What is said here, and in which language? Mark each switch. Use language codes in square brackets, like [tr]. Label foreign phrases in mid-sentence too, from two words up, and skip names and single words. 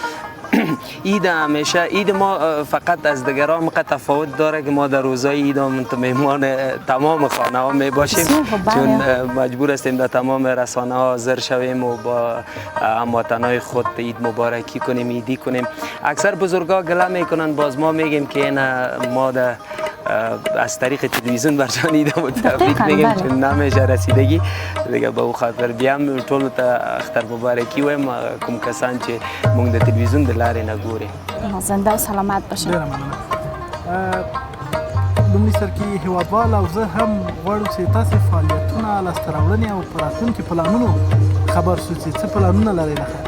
[fa] عید همیشه عید ما فقط از دیگران مقدر تفاوت داره که ما در روزای عید هم مهمان تمام خانه ها می باشیم، چون مجبور هستیم در تمام رسانه ها حاضر شویم و با هموطنای خود عید مبارکی کنیم، عیدی کنیم. اکثر بزرگا گله میکنن، باز ما میگیم که این ما از طریق تلویزیون برشان عید تبریک میگیم، چون نمیشه رسیدگی دیگه. به او خاطر [ps] بیام ټول ته اختر مبارکی وایم کوم کسان چې مونږ د تلویزیون د لارې نه ګوري. [fa] زنده او سلامت باشین. [ps] لومړي سر کې هیوادوال او زه هم غواړو چې تاسې فعالیتونه، لاسته راوړنې او په راتلونکي پلانونو خبر شو چې څه پلانونه لرئ له خیره.